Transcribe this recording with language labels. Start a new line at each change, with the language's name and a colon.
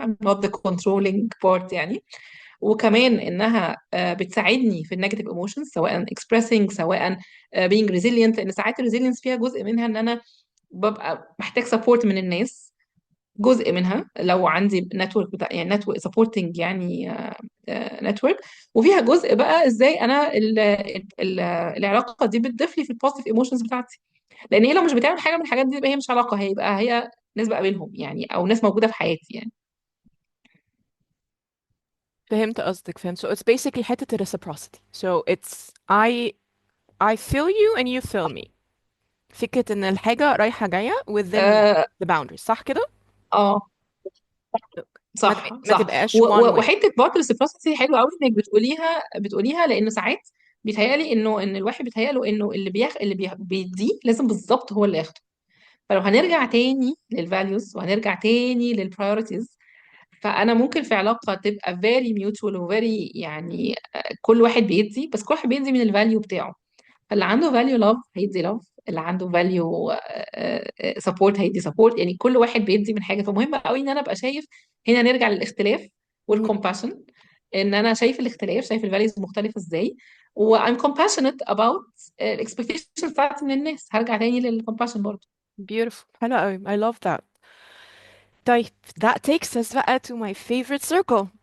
English: I'm not the controlling part يعني.
Arabic: وكمان انها بتساعدني في النيجاتيف ايموشنز، سواء expressing، سواء being resilient، لان ساعات الريزيلينس فيها جزء منها ان انا ببقى محتاج سبورت من الناس. جزء منها لو عندي نتورك بتاع يعني نتورك سبورتنج يعني نتورك. وفيها جزء بقى ازاي انا العلاقه دي بتضيف لي في البوزيتيف ايموشنز بتاعتي. لان هي لو مش بتعمل حاجه من الحاجات دي يبقى هي مش علاقه، هي ناس بقابلهم يعني، او ناس موجوده في حياتي يعني. فهمت قصدك، فهمت.
English: So it's basically
Arabic: حتة ال
English: reciprocity. So it's I feel you and you feel me.
Arabic: فكرة ان الحاجة رايحة جاية within اه. the boundaries، صح كده؟ آه، ما صح ما صح. تبقاش one way. وحته برضه الريسبروسيتي حلوه قوي انك بتقوليها، لان ساعات بيتهيألي انه الواحد بيتهيأله انه اللي بيديه لازم بالظبط هو اللي ياخده. فلو هنرجع تاني للفاليوز وهنرجع تاني للبرايورتيز، فانا ممكن في علاقه تبقى very mutual و very يعني كل واحد بيدي، بس كل واحد بيدي من الفاليو بتاعه. اللي عنده فاليو لاف هيدي لاف، اللي عنده فاليو سبورت هيدي سبورت، يعني كل واحد بيدي من حاجه. فمهم قوي ان انا ابقى شايف، هنا نرجع للاختلاف مهم. والكومباشن، ان انا شايف الاختلاف، شايف الفاليوز مختلفه ازاي، و
English: I'm compassionate about
Arabic: الاكسبكتيشنز بتاعتي من الناس. هرجع تاني للكومباشن برضه.
English: Beautiful.
Arabic: حلو قوي.
English: I love that.
Arabic: طيب
English: that takes us بقى to my favorite circle.